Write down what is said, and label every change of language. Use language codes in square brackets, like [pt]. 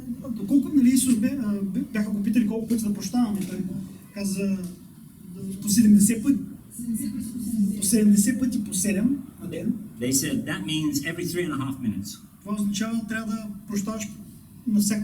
[bg] Доколко, нали, Исус бяха го питали колко пъти да прощаваме, той каза по 70 пъти. По 70 пъти по 7 на ден. [en] They said that means every 3.5 minutes. [bg] Това означава трябва да прощаваш на